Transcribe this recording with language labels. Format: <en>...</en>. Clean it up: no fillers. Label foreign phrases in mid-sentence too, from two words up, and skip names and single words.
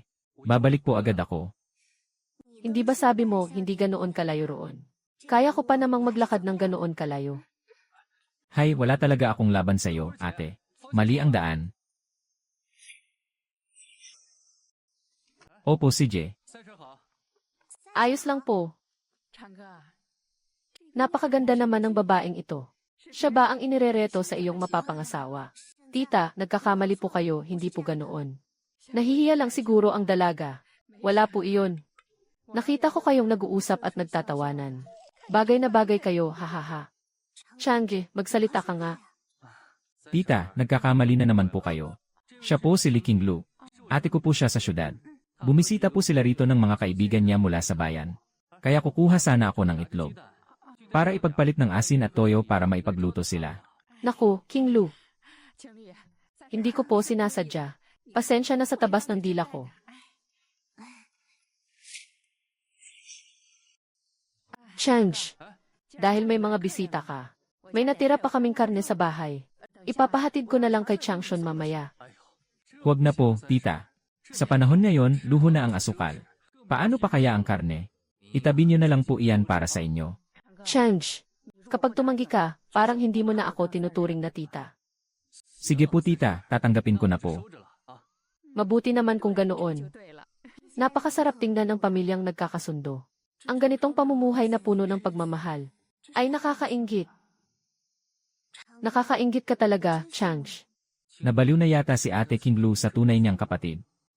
<tl>Babalik po agad ako. Hindi ba sabi mo, hindi ganoon kalayo roon? Kaya ko pa namang maglakad ng ganoon kalayo. Hay, wala talaga akong laban sa'yo, ate. Mali ang daan. Opo, CJ.</tl> <zh>赛车好。</zh> <tl>Ayos lang po.</tl> <zh>长哥，</zh> <tl>Napakaganda naman ng babaeng ito. Siya ba ang inirereto sa iyong mapapangasawa? Tita, nagkakamali po kayo, hindi po ganoon. Nahihiya lang siguro ang dalaga. Wala po iyon. Nakita ko kayong nag-uusap at nagtatawanan. Bagay na bagay kayo, hahaha. Changge, magsalita ka nga. Tita, nagkakamali na naman po kayo. Siya po si Li Qinglu. Ate ko po siya sa syudad. Bumisita po sila rito ng mga kaibigan niya mula sa bayan. Kaya kukuha sana ako ng itlog. Para ipagpalit ng asin at toyo para maipagluto sila. Naku, King Lu,</tl> <zh>经理，</zh> <tl>hindi ko po sinasadya. Pasensya na sa tabas ng dila ko. Change, dahil may mga bisita ka, may natira pa kaming karne sa bahay. Ipapahatid ko na lang kay Changshun mamaya. Huwag na po, tita. Sa panahon ngayon, luho na ang asukal. Paano pa kaya ang karne? Itabi niyo na lang po iyan para sa inyo. Change, kapag tumanggi ka, parang hindi mo na ako tinuturing na tita. Sige po tita, tatanggapin ko na po.</tl> <zh>收着了啊。</zh> <tl>Mabuti naman kung ganoon.</tl> <zh>对了，</zh> <tl>Napakasarap tingnan ng pamilyang nagkakasundo. Ang ganitong pamumuhay na puno ng pagmamahal ay nakakainggit. Nakakainggit ka talaga, Changsh. Nabaliw na yata si Ate Qinglu sa tunay niyang kapatid.</tl>